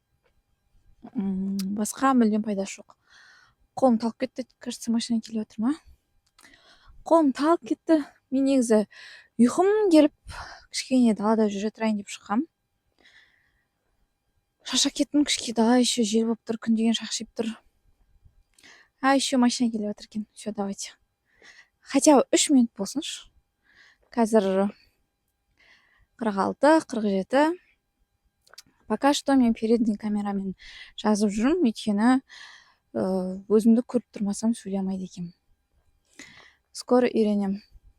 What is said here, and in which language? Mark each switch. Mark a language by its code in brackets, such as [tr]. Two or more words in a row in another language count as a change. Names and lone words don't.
[kk] Басқа мүлдем пайдасы жоқ. Қолым талып кетті, кажется, машина келіп отыр ма? Қолым талып кетті. Мен негізі ұйқым келіп, кішкене далада жүре тұрайын деп шыққам. Шаршап кеттім, кішкене дала еще жел болып тұр, күн деген шақшиып тұр. Еще машина келіп отыр екен. [ru] Все, давайте. Хотя бы 3 минут болсыншы. [kk] Қазір 46, 47. [ru] Пока что [kk] мен [ru] передний камерамен [kk] жазып жүрмін, өйткені өзімді көріп тұрмасам сөйлей алмайды екенмін. Скоро үйренем.